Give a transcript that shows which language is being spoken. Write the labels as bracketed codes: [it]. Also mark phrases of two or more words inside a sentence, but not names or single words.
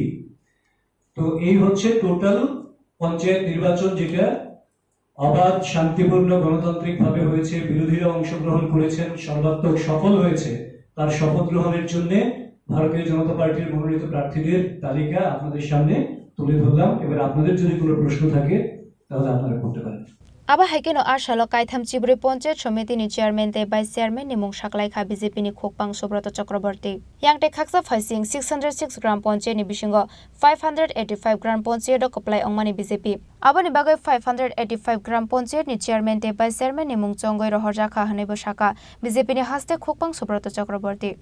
[bn] তো এই হচ্ছে টোটাল পঞ্চায়েত নির্বাচন, যেটা অবাধ শান্তিপূর্ণ গণতান্ত্রিক ভাবে হয়েছে, বিরোধীরা অংশগ্রহণ করেছেন, সর্বাত্মক সফল হয়েছে। তার শপথ গ্রহণের জন্য ভারতীয় জনতা পার্টির মনোনীত প্রার্থীদের তালিকা আপনাদের সামনে তুলে ধরলাম। এবার আপনাদের যদি কোনো প্রশ্ন থাকে তাহলে আপনারা করতে পারেন। [trp] Aba haikeno ashalo kaitham chibri ponche somiti ni chairman te [en] vice chairman [trp] ni mung saklai kha BJP ni khokpang Subrata Chakraborty. Yang te khaksa phasing 606 gram ponche ni bisingo 585 gram ponche do koplai ongmani BJP. Abani bagai 585 gram ponche ni chairman te [en] vice chairman [trp] ni mung chongoi rohorja kha hanebo shaka BJP ni haste khokpang Subrata Chakraborty.